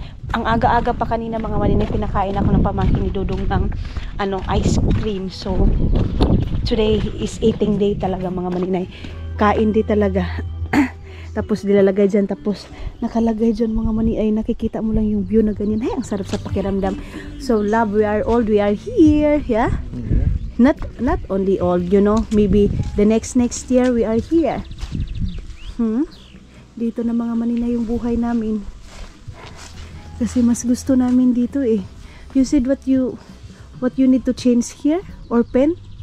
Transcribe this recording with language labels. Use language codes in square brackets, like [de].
[tl] Ang aga-aga pa kanina mga maninay, pinakain ako ng pamangkin ni Dudong ng ice cream. [en] So today is eating day [tl] talaga mga maninay. Kain day talaga. Tapos dilalagay dyan, tapos nakalagay dyan mga maninay. Nakikita mo lang yung view na ganyan. Ay, ang sarap sa pakiramdam. [en] So love, we are here, yeah? Not only old, you know, maybe the next year we are here. [tl] Dito na mga maninay yung buhay namin. Kasi mas gusto namin dito eh. [en] You said what you need to change here or pen?